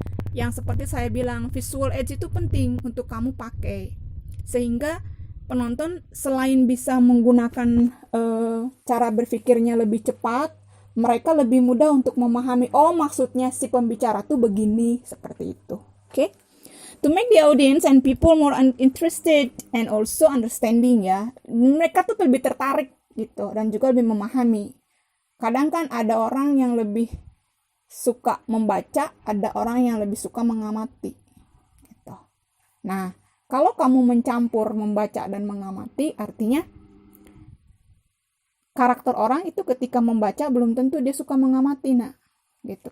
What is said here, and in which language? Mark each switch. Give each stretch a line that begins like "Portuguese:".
Indonesian: Yang seperti saya bilang, visual aids itu penting untuk kamu pakai. Sehingga penonton selain bisa menggunakan cara berpikirnya lebih cepat, mereka lebih mudah untuk memahami, maksudnya si pembicara tuh begini, seperti itu. Oke?
English: To make the audience and people more interested and also understanding
Indonesian: ya. Mereka tuh lebih tertarik gitu dan juga lebih memahami. Kadang kan ada orang yang lebih suka membaca, ada orang yang lebih suka mengamati. Gitu. Nah, kalau kamu mencampur membaca dan mengamati, artinya karakter orang itu ketika membaca belum tentu dia suka mengamati, gitu.